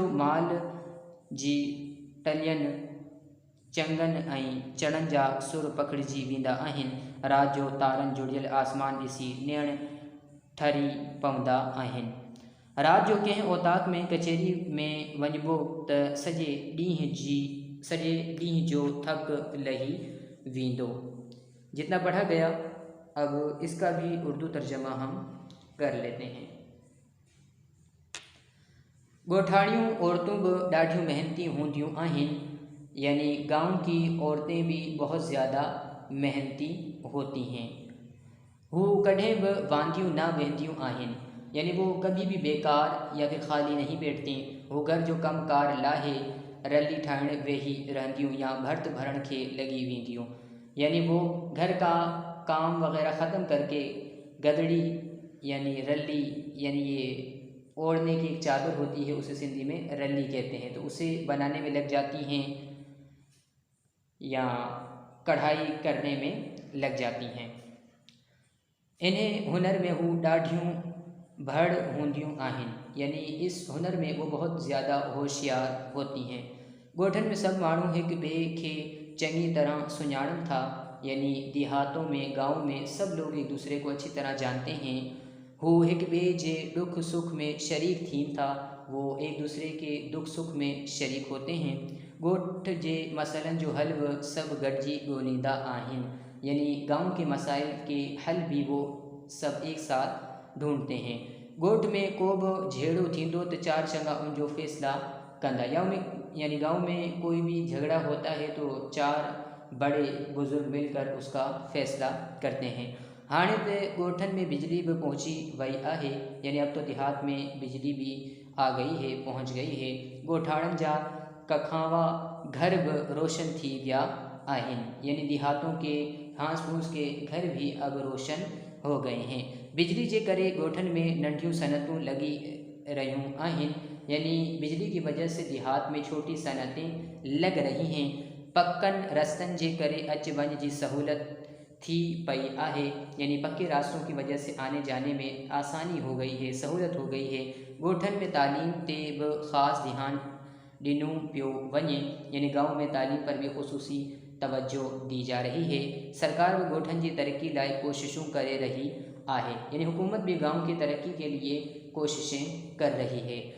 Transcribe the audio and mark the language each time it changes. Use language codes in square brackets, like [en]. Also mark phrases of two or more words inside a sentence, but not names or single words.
[sd] शाम जो माल जी टलियन चंगन ऐं चढ़नि जा सुर पखिड़िजी वेंदा आहिनि। राति जो तारनि जुड़ियल आसमान ॾिसी नेण ठरी पवंदा आहिनि। राति जो कंहिं औताक में कचहरी में वञिबो त सॼे ॾींहं जो थक लही वेंदो। [ur] جتنا پڑھا گیا، اب اس کا بھی اردو ترجمہ ہم کر لیتے ہیں. [sd] ॻोठाणियूं औरतूं बि ॾाढियूं मेहनती हूंदियूं आहिनि, [ur] یعنی گاؤں کی عورتیں بھی بہت زیادہ محنتی ہوتی ہیں. [sd] वो कॾहिं बि वांदियूं ना वेंदियूं आहिनि, [ur] یعنی وہ کبھی بھی بیکار یا پھر خالی نہیں بیٹھتی. [sd] वो घर जो कम कार लाहे रली ठाहिण वेही रहंदियूं या भर्त भरण के लगी वेंदियूं, [ur] یعنی وہ گھر کا کام وغیرہ ختم کرکے گدڑی یعنی رلی، یعنی یہ اوڑھنے کی ایک چادر ہوتی ہے، اسے سندھی میں رلی کہتے ہیں، تو اسے بنانے میں لگ جاتی ہیں یا کڑھائی کرنے میں لگ جاتی ہیں. [sd] इन्हें हुनर में वो ॾाढियूं भड़ हूंदियूं आहिनि, [ur] یعنی اس ہنر میں وہ بہت زیادہ ہوشیار ہوتی ہیں. [sd] ॻोठनि में सभु माण्हू हिक ॿिए खे चङी तरह सुञाणनि था, [ur] یعنی دیہاتوں میں، گاؤں میں سب لوگ ایک دوسرے کو اچھی طرح جانتے ہیں. [sd] वो एक ॿिए जे दुख सुख में शरीक थीन था, [ur] وہ ایک دوسرے کے دکھ سکھ میں شریک ہوتے ہیں. [sd] ॻोठ जे मसइलनि जो हल बि सभु गॾिजी ॻोल्हींदा आहिनि, [ur] یعنی گاؤں کے مسائل کے حل بھی وہ سب ایک ساتھ ڈھونڈتے ہیں. [sd] ॻोठ में को बि झेड़ो थींदो तो चार चंगा उनजो फैसला कंदा, [ur] یعنی گاؤں میں کوئی بھی جھگڑا ہوتا ہے تو چار بڑے بزرگ مل کر اس کا فیصلہ کرتے ہیں. [sd] हाणे तो ॻोठनि में बिजली भी पहुंची वई आहे, [ur] یعنی اب تو دیہات میں بجلی بھی آ گئی ہے، پہنچ گئی ہے. [sd] ॻोठाणनि जा कखावा घर भी रोशन थी विया आहिनि, [ur] یعنی دیہاتوں کے گھاس پھوس کے گھر بھی اب روشن ہو گئے ہیں. [sd] बिजली जे करे ॻोठनि में नंढियूं सनतूं लगी रहियूं आहिनि, [ur] یعنی بجلی کی وجہ سے دیہات میں چھوٹی صنعتیں لگ رہی ہیں. [sd] पक्कनि रस्तनि जे करे अच वञ जी सहूलत थी पई आहे, [ur] یعنی پکے راستوں کی وجہ سے آنے جانے میں آسانی ہو گئی ہے، سہولت ہو گئی ہے. [sd] ॻोठनि में तालीम ते भी ख़ास ध्यान ॾिनो पियो वञे, [ur] یعنی گاؤں میں تعلیم پر بھی خصوصی توجہ دی جا رہی ہے. [sd] सरकार भी ॻोठनि जी तरक्की लाइ कोशिशूं करे रही आहे, [ur] یعنی حکومت بھی گاؤں کی ترقی کے لیے کوششیں کر رہی ہے.